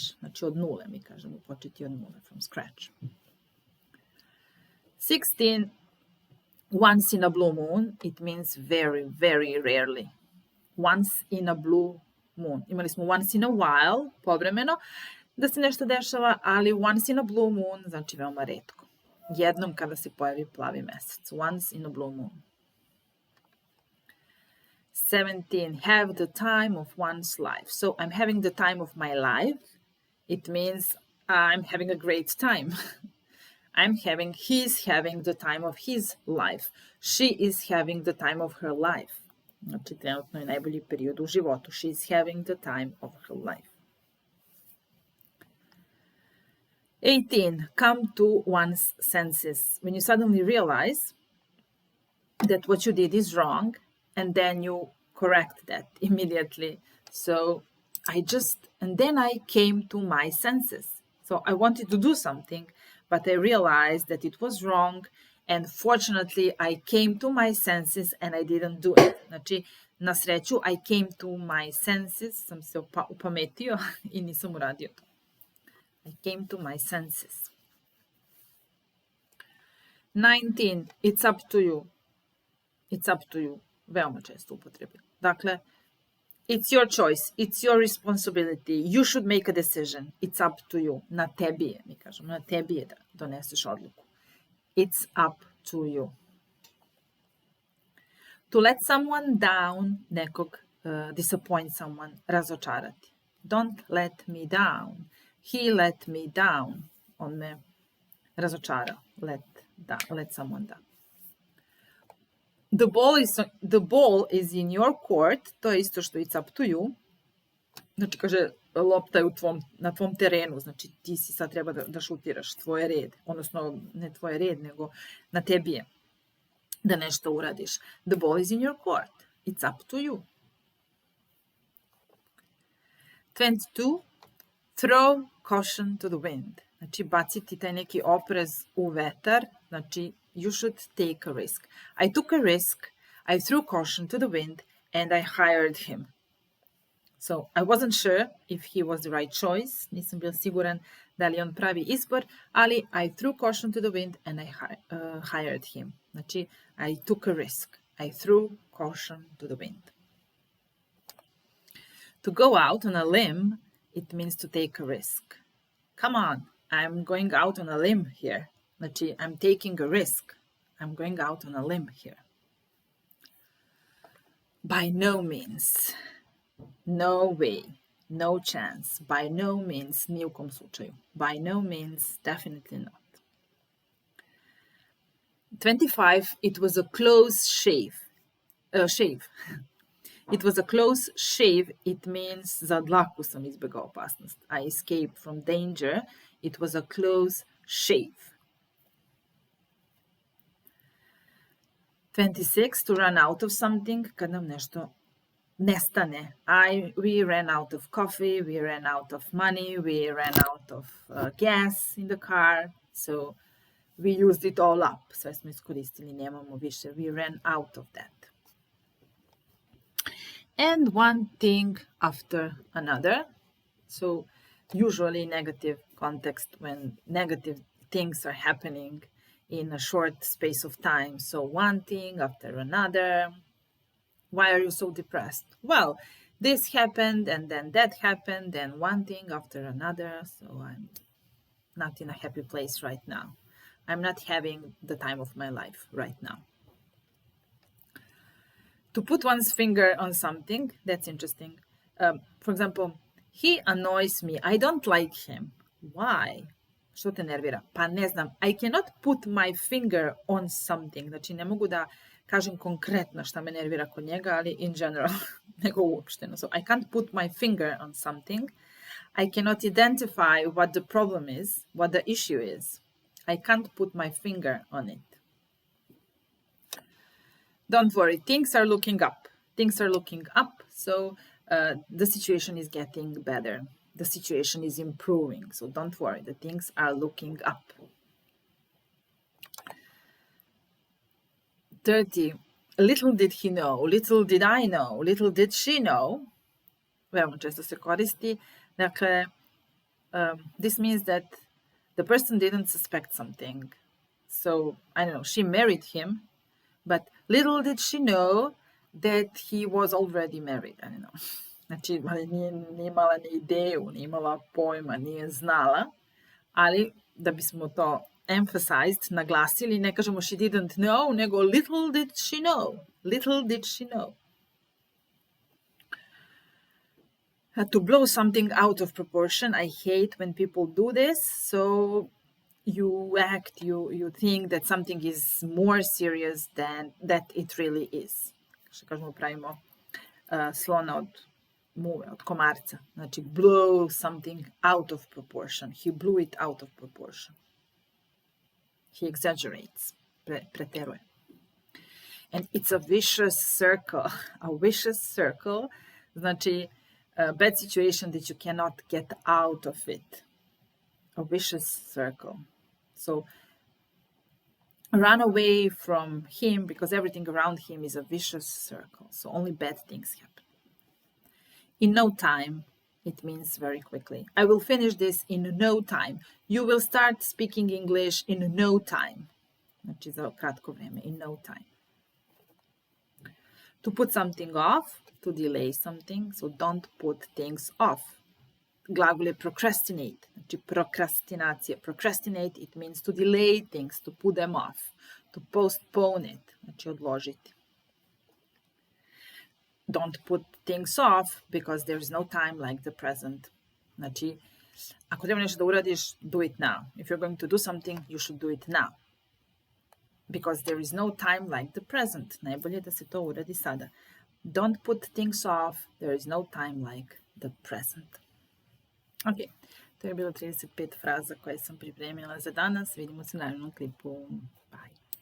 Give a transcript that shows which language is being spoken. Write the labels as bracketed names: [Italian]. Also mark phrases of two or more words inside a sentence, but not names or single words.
[Serbian] Znači od nule, mi kažemo, početi od nule, [English] from scratch. 16, once in a blue moon, it means very, very rarely. Once in a blue moon. [Serbian] Imali smo [English] once in a while, [Serbian] povremeno, da se nešto dešava, ali [English] once in a blue moon [Serbian] znači veoma retko. Jednom kada se pojavi plavi mesec. [English] Once in a blue moon. 17, have the time of one's life. So I'm having the time of my life. It means I'm having a great time. He's having the time of his life. She is having the time of her life. [Serbian] Znači, trenutno je najbolji period u životu. [English] She's having the time of her life. 18, come to one's senses. When you suddenly realize that what you did is wrong, and then you correct that immediately. So then I came to my senses. So I wanted to do something, but I realized that it was wrong, and fortunately I came to my senses and I didn't do it. [Serbian] Znači, na sreću, [English] I came to my senses, [Serbian] sam se upametio i nisam uradio to. [English] I came to my senses. 19, it's up to you. It's up to you. [Serbian] Veoma često upotrebljam. Dakle, [English] it's your choice. It's your responsibility. You should make a decision. It's up to you. [Serbian] Na tebi je, mi kažemo. Na tebi je da doneseš odluku. [English] It's up to you. To let someone down, nekog disappoint someone, razočarati. Don't let me down. He let me down. [Serbian] On me razočarao. [English] Let someone down. The ball is in your court. [Serbian] To je isto što [English] it's up to you. [Serbian] Znači, kaže, lopta je na tvom terenu. Znači, ti si sad treba da šutiraš tvoj red. Odnosno, ne tvoj red, nego na tebi je da nešto uradiš. [English] The ball is in your court. It's up to you. 22. Throw caution to the wind. [Serbian] Znači, baciti taj neki oprez u vetar. Znači, [English] you should take a risk. I took a risk. I threw caution to the wind and I hired him. So, I wasn't sure if he was the right choice. [Serbian] Nisam bio siguran da li je on pravi izbor, ali [English] I threw caution to the wind and I hired him. Znači, I took a risk. I threw caution to the wind. To go out on a limb, it means to take a risk. Come on, I'm going out on a limb here. Znači, I'm taking a risk. I'm going out on a limb here. By no means. No way. No chance. By no means. [Serbian] Ni u kom slučaju. [English] By no means. Definitely not. 25. It was a close shave. It was a close shave. It means [Serbian] za dlaku sam izbjegao opasnost. [English] I escaped from danger. It was a close shave. 26. To run out of something. [Serbian] Kad nam nešto nestane. [English] We ran out of coffee. We ran out of money. We ran out of gas in the car. So we used it all up. [Serbian] Sve smo iskoristili, nemamo više. [English] We ran out of that. And one thing after another. So usually negative context when negative things are happening in a short space of time. So one thing after another. Why are you so depressed? Well, this happened and then that happened and one thing after another. So I'm not in a happy place right now. I'm not having the time of my life right now. To put one's finger on something, that's interesting. For example, he annoys me. I don't like him. Why? [Serbian] Što te nervira? Pa ne znam. [English] I cannot put my finger on something. [Serbian] Znači, ne mogu da kažem konkretno šta me nervira kod njega, ali [English] in general, [Serbian] nego uopšteno. [English] So I can't put my finger on something. I cannot identify what the problem is, what the issue is. I can't put my finger on it. Don't worry, things are looking up. Things are looking up, so the situation is getting better. The situation is improving, so don't worry, the things are looking up. 30. Little did he know, little did I know, little did she know. [Serbian] Veoma često se koristi. Dakle, [English] this means that the person didn't suspect something. So, I don't know, she married him, but little did she know that he was already married. I don't know. [Serbian] Znači, nije imala ni ideju, nije imala pojma, nije znala, ali da bismo to emphasized, naglasili, ne kažemo [English] she didn't know, [Serbian] nego [English] little did she know. Little did she know. To blow something out of proportion, I hate when people do this. So you think that something is more serious than that it really is. [Serbian] Što kažemo, pravimo slona od muve, od komarca. Znači, [English] blow something out of proportion. He blew it out of proportion. He exaggerates, preteruje. And it's a vicious circle. A vicious circle, znači a bad situation that you cannot get out of it. A vicious circle. So run away from him because everything around him is a vicious circle. So only bad things happen. In no time, it means very quickly. I will finish this in no time. You will start speaking English in no time. [Serbian] Znači za kratko vreme, [English] in no time. To put something off, to delay something, so don't put things off. [Serbian] Glagol je procrastinate, znači prokrastinacija. [English] Procrastinate, it means to delay things, to put them off, to postpone it, [Serbian] znači odložiti. [English] don't put things off because there's no time like the present. [Serbian] Znači, ako treba nešto da uradiš, [English] do it now. If you're going to do something, you should do it now. Because there is no time like the present. [Serbian] Najbolje je da se to uradi sada. [English] Don't put things off. There is no time like the present. [Serbian] Ok, to je bilo 35 fraza koje sam pripremila za danas. Vidimo se u narednom klipu. Bye.